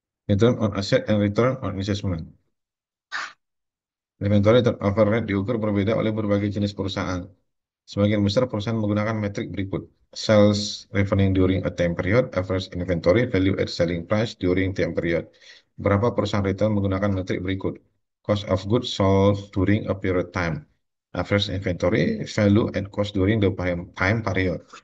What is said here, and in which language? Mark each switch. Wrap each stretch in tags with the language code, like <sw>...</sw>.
<en>Return on asset and return on investment.</en> <id>Inventory turnover rate diukur berbeda oleh berbagai jenis perusahaan. Sebagian besar perusahaan menggunakan metrik berikut.</id> <en>Sales revenue during a time period, average inventory, value at selling price during time period.</en> <id>Beberapa perusahaan retail menggunakan metrik berikut.</id> <en>Cost of goods sold during a period time. Average inventory, value and cost during the time period.</en>